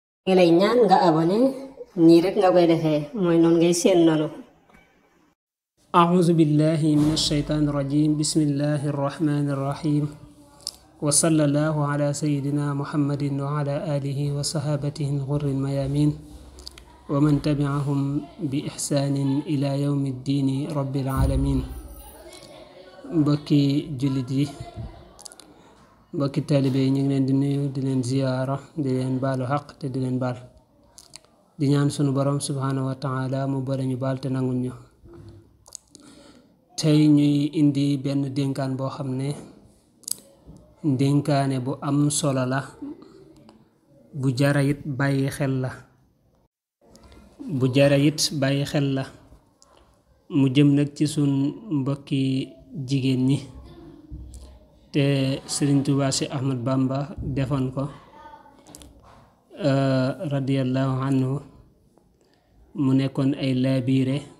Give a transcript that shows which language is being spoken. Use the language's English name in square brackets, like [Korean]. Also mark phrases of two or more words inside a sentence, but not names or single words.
[Wolof] ngi lay ñaan nga abonné nii rek nga koy defee mooy noonu ngay seen noonu. [Arabic] أعوذ بالله من الشيطان الرجيم بسم الله الرحمن الرحيم وصلى الله على سيدنا محمد وعلى آله وصحابته الغر الميامين ومن تبعهم بإحسان إلى يوم الدين رب العالمين. [Wolof] mbokki jullit yi mbokki taalibe yi ñu ngi leen di nuyu di leen ziyaara di leen baalu xaq te di leen baal di ñaan sunu borom [Arabic] سبحانه وتعالى [Wolof] mu boole ñu baal te nangul ñu. tey ñuy indi benn dénkaan boo xam ne dénkaane bu am solo la, bu jara it bàyyi xel la mu jëm nag ci sun mbokki jigéen ñi te Sëriñ Tuubaa Si Ahmad Bamba defoon ko [Arabic] رضي الله عنه [Wolof] mu nekkoon ay laabiire